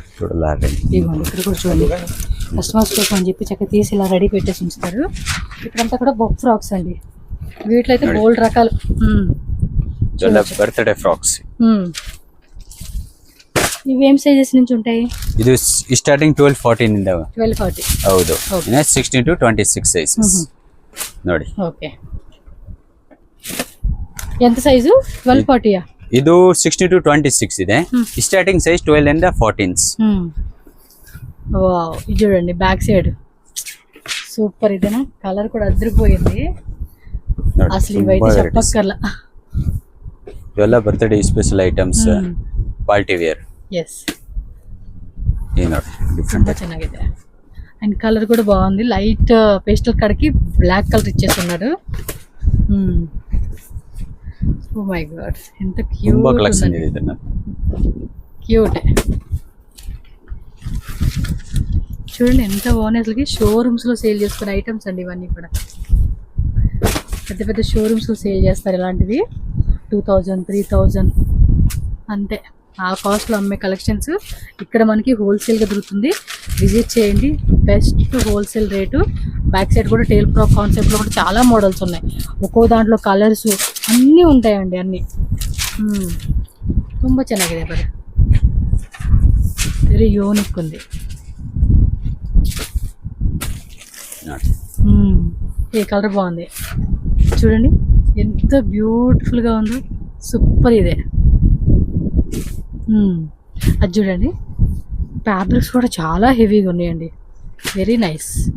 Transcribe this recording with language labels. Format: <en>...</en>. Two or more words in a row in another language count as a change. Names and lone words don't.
<te>ఇదిగోండి ఇక్కడ కూడా చూడండి, కస్టమర్స్ కోసం అని చెప్పి చక్కగా తీసి ఇలా రెడీ పెట్టేసి ఉంచుతారు. ఇక్కడంతా కూడా బొక్ ఫ్రాక్స్ అండి. వీటిలో అయితే బోల్డ్ రకాలు. బర్త్డే ఫ్రాక్స్. ఇవేం సైజెస్ నుంచి ఉంటాయి? ఇది స్టార్టింగ్ 12-14 ಇಂದ 12-14.</te> <kn>ಹೌದು, 16 to 26 ಸೈಜಸ್ ನೋಡಿ.</kn> <te>ఓకే, ఎంత సైజు? 12-14.</te> <kn>ಇದು 16 to 26 ಇದೆ.</kn> <en>స్టార్టింగ్ సైజ్ 12 and 14s.</en> <te>వావ్, ఇది చూడండి</te> <en>back side</en> <te>సూపర్. ఇదేనా కలర్ కూడా అదిరిపోయింది అసలు. ఇవైతే చెప్పక్కర్లా. ఇవెಲ್ಲ</te> <en>birthday special items, party wear.</en> <te>ఎస్,</te> <kn>ತುಂಬಾ ಚೆನ್ನಾಗಿದೆ.</kn> <te>అండ్ కలర్ కూడా బాగుంది,</te> <en>light pastel</en> <te>కలర్కి</te> <en>black colour</en> <te>ఇచ్చేస్తున్నాడు.</te> <en>ఓ మై గాడ్, ఎంత క్యూట్.</en> <te>చూడండి ఎంత బాగున్నాయి అసలుకి. షోరూమ్స్ లో సేల్ చేసుకునే ఐటమ్స్ అండి ఇవన్నీ కూడా. పెద్ద పెద్ద షోరూమ్స్ లో సేల్ చేస్తారు ఇలాంటివి. 2000, 3000 అంతే ఆ కాస్ట్లో అమ్మే కలెక్షన్స్ ఇక్కడ మనకి హోల్సేల్గా దొరుకుతుంది. విజిట్ చేయండి,</te> <en>best wholesale rate. back side</en> <te>కూడా</te> <en>tail frock</en> <te>కాన్సెప్ట్లో కూడా చాలా మోడల్స్ ఉన్నాయి. ఒక్కో దాంట్లో కలర్స్ అన్నీ ఉంటాయండి, అన్నీ.</te> <kn>ತುಂಬ ಚೆನ್ನಾಗಿದೆ ಬರ,</kn> <en>very unique</en> <te>ఉంది. ఈ కలర్ బాగుంది చూడండి, ఎంత బ్యూటిఫుల్గా ఉందో, సూపర్. ఇదే అది చూడండి, ఫ్యాబ్రిక్స్ కూడా చాలా హెవీగా ఉన్నాయండి,</te> <en>very nice.</en>